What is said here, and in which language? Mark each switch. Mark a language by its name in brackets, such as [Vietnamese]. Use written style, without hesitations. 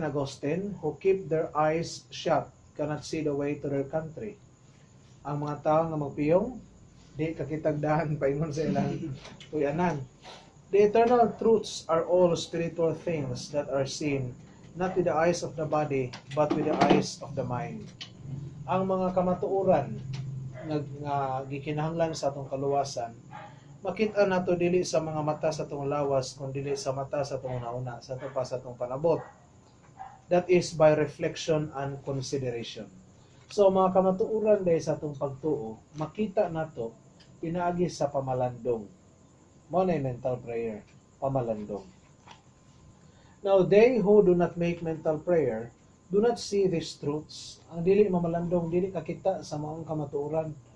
[English] Augustine, who keep their eyes shut cannot see the way to their country. [Cebuano] Ang mga tao nga magpiyong, di kakitagdahan paingon sa ilang puyanan. [English] The eternal truths are all spiritual things that are seen, not with the eyes of the body, but with the eyes of the mind. [Cebuano] Ang mga kamatuoran nga gikinahanglan sa atong kaluwasan, makita nato dili sa mga mata sa atong lawas, kundi dili sa mata sa atong nauna, sa ato pa sa atong panabot. [English] That is by reflection and consideration. [Cebuano] So mga kamatuoran dahil sa atong pagtuo, makita nato pinaagi sa pamalandong. Mao na [English] mental prayer, pamalandong. Now they who do not make mental prayer do not see these truths. [Cebuano] Ang dili mamalandong, dili kakita sa maong kamatuoran.